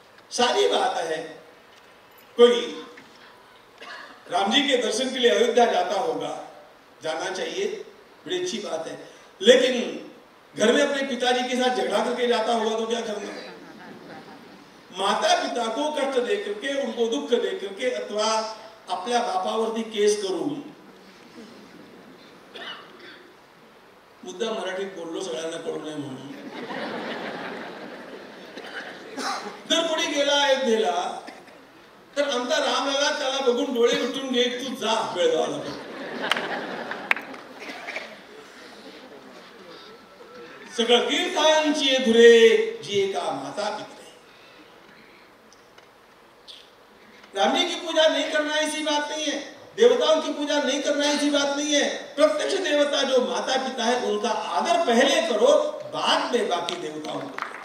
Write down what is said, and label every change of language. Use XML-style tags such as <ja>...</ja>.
<hi>सारी बात है, कोई राम जी के दर्शन के लिए अयोध्या जाता होगा, जाना चाहिए, बड़ी अच्छी बात है। लेकिन घर में अपने पिताजी के साथ झगड़ा करके जाता होगा तो क्या करना? माता पिता को कष्ट दे करके,</hi> <mr>उनको दुख दे करके, अथवा अपने बापावरती केस करून, मुद्दा मराठीत बोललो सगळ्यांना कळू नये म्हणून, जर कोणी गेला अयोध्येला तर आमचा रामलला त्याला बघून डोळे मिटून घे, तू जा बेळगावला। सगळं कीर्तांची धुरे जी का माता पिता।</mr> <hi>राम जी की पूजा नहीं करना ऐसी बात नहीं है, देवताओं की पूजा नहीं करना ऐसी बात नहीं है। प्रत्यक्ष देवता जो माता पिता है उनका आदर पहले करो, बाद में बाकी देवताओं को।</hi>